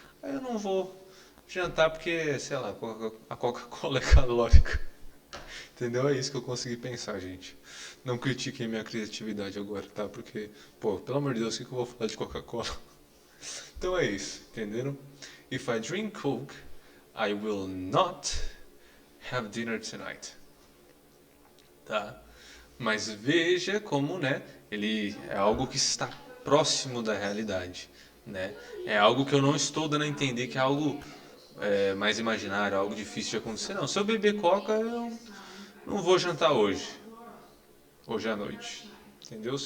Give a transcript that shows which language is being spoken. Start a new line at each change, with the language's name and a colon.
Portuguese: Aí eu não vou jantar porque, sei lá, a Coca-Cola é calórica. Entendeu? É isso que eu consegui pensar, gente. Não critiquem minha criatividade agora, tá? Porque, pô, pelo amor de Deus, o que eu vou falar de Coca-Cola? Então é isso, entenderam?
English: If I drink Coke, I will not have dinner tonight.
Portuguese: Tá? Mas veja como, né, ele é algo que está próximo da realidade, né? É algo que eu não estou dando a entender que é algo mais imaginário, algo difícil de acontecer. Não, se eu beber Coca, eu não vou jantar hoje à noite, entendeu?